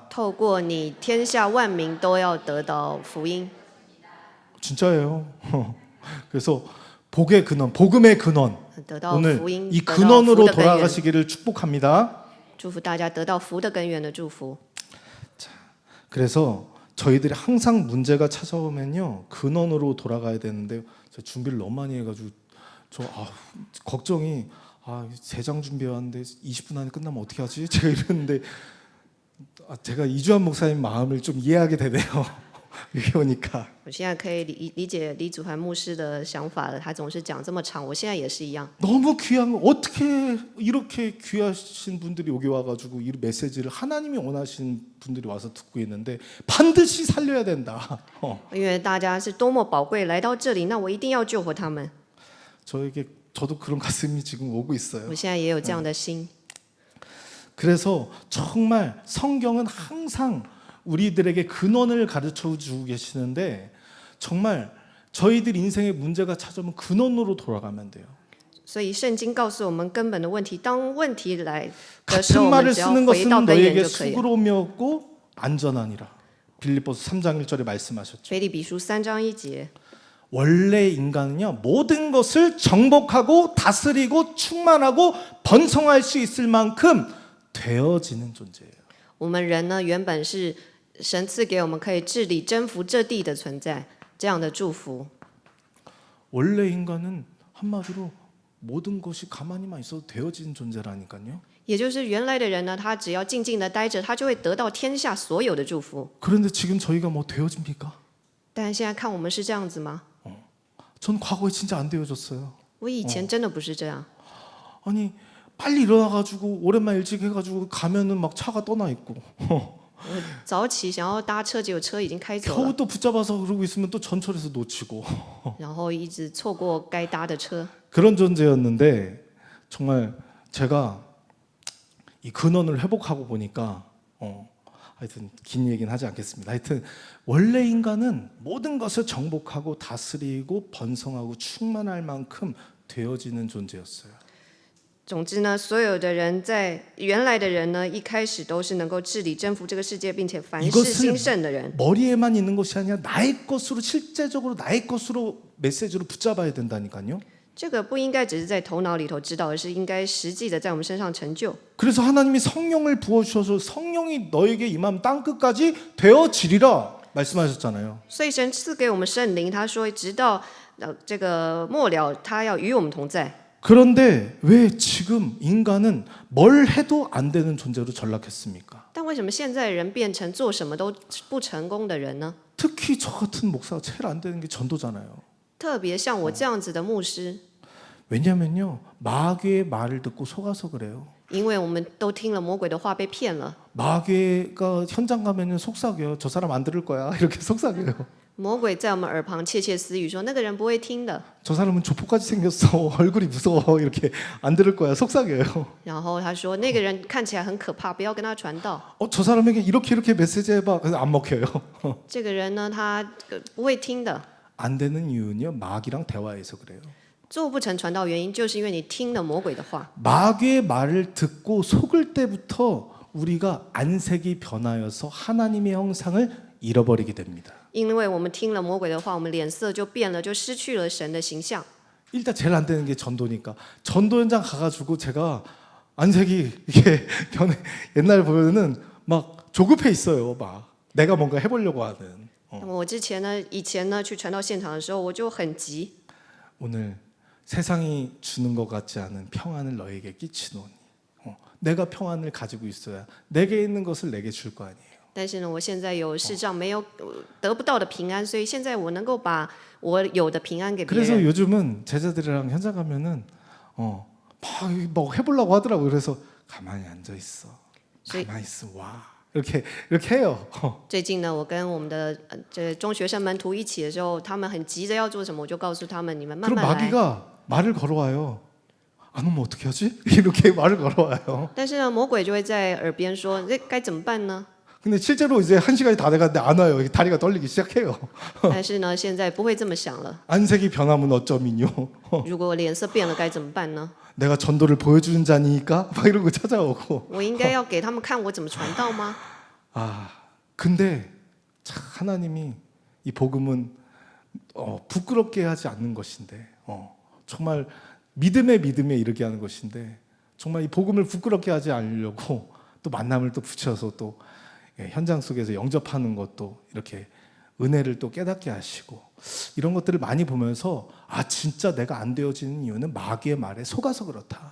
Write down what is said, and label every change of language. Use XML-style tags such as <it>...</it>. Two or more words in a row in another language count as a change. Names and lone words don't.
<zh>透过你，天下万民都要得到福音。</zh> <ko>진짜예요. 그래서 복의 근원, 복음의 근원.</ko> <zh>得到</zh> <ko>오늘</ko> <zh>福音，</zh> <ko>이</ko> <zh>得到福</zh> <ko>근원으로</ko> <zh>的根源。</zh> <ko>돌아가시기를 축복합니다.</ko> <zh>祝福大家得到福的根源的祝福。</zh> <ko>그래서 저희들이 항상 문제가 찾아오면요 근원으로 돌아가야 되는데 제가 준비를 너무 많이 해가지고 걱정이 세 장 준비해왔는데 20분 안에 끝나면 어떻게 하지? 제가 이랬는데 제가 이주한 목사님 마음을 좀 이해하게 되네요. 여기 오니까</ko> <zh>我现在可以理解李祖涵牧师的想法了，他总是讲这么长，我现在也是一样。</zh> <ko>너무 귀한 거 어떻게 이렇게 귀하신 분들이 여기 와가지고 이 메시지를 하나님이 원하시는 분들이 와서 듣고 있는데 반드시 살려야 된다.</ko> <zh>因为大家是多么宝贵来到这里，那我一定要救活他们。</zh> <ko>저도 그런 가슴이 지금 오고</ko> <zh>我</zh> <ko>있어요.</ko> <zh>现在也有这样的心，</zh> <ko>그래서 정말 성경은 항상 우리들에게 근원을 가르쳐 주고 계시는데 정말 저희들 인생의 문제가 찾아오면 근원으로 돌아가면 돼요.</ko> <zh>所以圣经告诉我们根本的问题。当问题来的时候，</zh> <ko>같은</ko> <zh>我们</zh> <ko>말을</ko> <zh>只要</zh> <ko>쓰는</ko> <zh>回</zh> <ko>것은</ko> <zh>到根源</zh> <ko>너에게</ko> <zh>就可以了。</zh> <ko>수고로움이었고 안전하니라. 빌립보서 3장 1절에 말씀하셨죠.</ko> <zh>腓立比书3章1节，</zh> <ko>원래 인간은요 모든 것을 정복하고 다스리고 충만하고 번성할 수 있을 만큼 되어지는 존재예요.</ko> <zh>我们人呢原本是神赐给我们可以治理、征服这地的存在，这样的祝福。</zh> <ko>원래 인간은 한마디로 모든 것이 가만히만 있어도 되어지는 존재라니까요.</ko> <zh>也就是原来的人呢，他只要静静的待着，他就会得到天下所有的祝福。</zh> <ko>그런데 지금 저희가 뭐 되어집니까?</ko> <zh>但现在看我们是这样子吗？</zh> <ko>전 과거에 진짜 안 되어졌어요.</ko> <zh>我以前真的不是这样。</zh> <ko>아니 빨리 일어나가지고 오랜만 일찍 해가지고 가면은 막 차가 떠나 있고</ko> <zh>我早起想要搭车，结果车已经开走</zh> <ko>겨우</ko> <zh>了，</zh> <ko>또 붙잡아서 그러고 있으면 또 전철에서 놓치고</ko> <zh>然后一直错过该搭的车。</zh> <ko>그런 존재였는데 정말 제가 이 근원을 회복하고 보니까 하여튼 긴 얘기는 하지 않겠습니다. 하여튼 원래 인간은 모든 것을 정복하고 다스리고 번성하고 충만할 만큼 되어지는 존재였어요.</ko> <zh>总之呢，所有的人在原来的人呢，一开始都是能够治理、征服这个世界，并且凡事</zh> <ko>이것을</ko> <zh>兴盛的人。</zh> <ko>머리에만 있는 것이 아니라 나의 것으로 실제적으로 나의 것으로 메시지로 붙잡아야 된다니까요.</ko> <zh>这个不应该只是在头脑里头知道，而是应该实际的在我们身上成就。</zh> <ko>그래서 하나님이 성령을 부어주셔서 성령이 너에게 임하면 땅끝까지 되어지리라 말씀하셨잖아요.</ko> <zh>所以神赐给我们圣灵，他说直到这个末了，他要与我们同在。</zh> <ko>그런데 왜 지금 인간은 뭘 해도 안 되는 존재로 전락했습니까?</ko> <zh>但为什么现在人变成做什么都不成功的人呢？</zh> <ko>특히 저 같은 목사가 제일 안 되는 게 전도잖아요.</ko> <zh>特别像我这样子的牧师，</zh> <ko>왜냐면요 마귀의 말을 듣고 속아서 그래요.</ko> <zh>因为我们都听了魔鬼的话被骗了。</zh> <ko>마귀가 현장 가면은 속삭여요. 저 사람 안 들을 거야. 이렇게 속삭여요.</ko> <zh>魔鬼在我们耳旁窃窃私语说：“那个人不会听的。</zh> <ko>저 사람은 조폭까지 생겼어. 얼굴이 무서워. 이렇게 안 들을 거야. 속삭여요. ”</ko> <zh>然后他说：“那个人看起来很可怕，不要跟他传道。</zh> <ko>저 사람에게 이렇게 메시지 해봐. 그래서 안 먹혀요.</ko> <zh>这个人呢，他不会听的。</zh> <ko>안 되는 이유는요. 마귀랑 대화해서 그래요.</ko> <zh>做不成传道原因，就是因为你听了魔鬼的话。</zh> <ko>마귀의 말을 듣고 속을 때부터 우리가 안색이 변하여서 하나님의 형상을 잃어버리게 됩니다.</ko> <zh>因为我们听了魔鬼的话，我们脸色就变了，就失去了神的形象。</zh> <ko>일단 제일 안 되는 게 전도니까 전도 현장 가가지고 제가 안색이 이게 변해. 옛날 보면은 막 조급해 있어요. 막 내가 뭔가 해보려고 하는.</ko> <zh>那么我以前呢去传道现场的时候，我就很急。</zh> <ko>오늘 세상이 주는 것 같지 않은 평안을 너에게 끼치노니 내가 평안을 가지고 있어야 내게 있는 것을 내게 줄 거 아니에요.</ko> <zh>但是呢，我现在有世上没有得不到的平安，所以现在我能够把我有的平安给别</zh> <ko>그래서</ko> <zh>人。</zh> <ko>요즘은 제자들이랑 현장 가면은 막 해보려고 하더라고요. 그래서 가만히 앉아 있어. 가만히 있어. 와 이렇게 해요.</ko> <zh>最近呢，我跟我们的这中学生门徒一起的时候，他们很急着要做什么，我就告诉他们：你们慢</zh> <ko>그럼</ko> <zh>慢来。</zh> <ko>마귀가 말을 걸어와요. 안 오면 어떻게 하지? 이렇게 말을 걸어와요.</ko> <zh>但是呢，魔鬼就会在耳边说：这该怎么办呢？</zh> <ko>근데 실제로 이제 1시간이 다 돼가는데 안 와요. 다리가 떨리기 시작해요.</ko> <zh>但是呢，现在不会这么想了。</zh> <ko>안색이 변하면 어쩌민요?</ko> <zh>如果脸色变了，该怎么办呢？</zh> <ko>내가 전도를 보여주는 자니까 막 이러고 찾아오고.</ko> <zh>我应该要给他们看我怎么传道吗？</zh> <ko>근데 참 하나님이 이 복음은 부끄럽게 하지 않는 것인데 정말 믿음에 이르게 하는 것인데 정말 이 복음을 부끄럽게 하지 않으려고 또 만남을 또 붙여서 또 현장 속에서 영접하는 것도 이렇게 은혜를 또 깨닫게 하시고 이런 것들을 많이 보면서 진짜 내가 안 되어지는 이유는 마귀의 말에 속아서 그렇다.</ko>